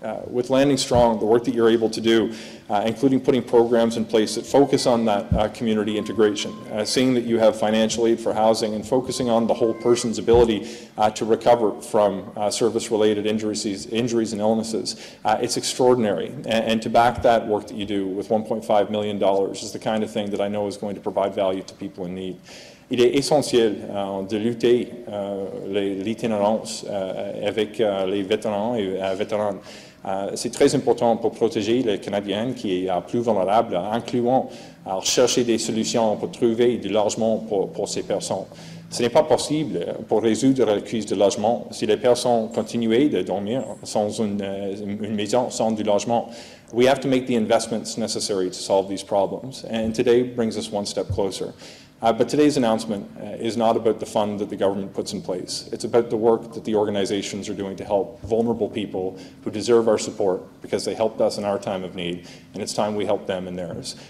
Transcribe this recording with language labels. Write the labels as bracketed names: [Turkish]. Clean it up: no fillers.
[English] With Landing Strong, the work that you're able to do, including putting programs in place that focus on that community integration, seeing that you have financial aid for housing, and focusing on the whole person's ability to recover from service-related injuries and illnesses, it's extraordinary. And to back that work that you do with $1.5 million is the kind of thing that I know is going to provide value to people in need. [French] Il est essentiel de lutter l'itinérance avec les vétérans et vétéranes. C'est très important pour protéger les Canadiens qui sont plus vulnérables, incluant à chercher des solutions pour trouver du logement pour ces personnes. Ce n'est pas possible pour résoudre la crise du logement si les personnes continuent de dormir sans une maison, sans du logement. [English] We have to make the investments necessary to solve these problems, and today brings us one step closer. But today's announcement is not about the fund that the government puts in place. It's about the work that the organizations are doing to help vulnerable people who deserve our support because they helped us in our time of need, and it's time we help them in theirs.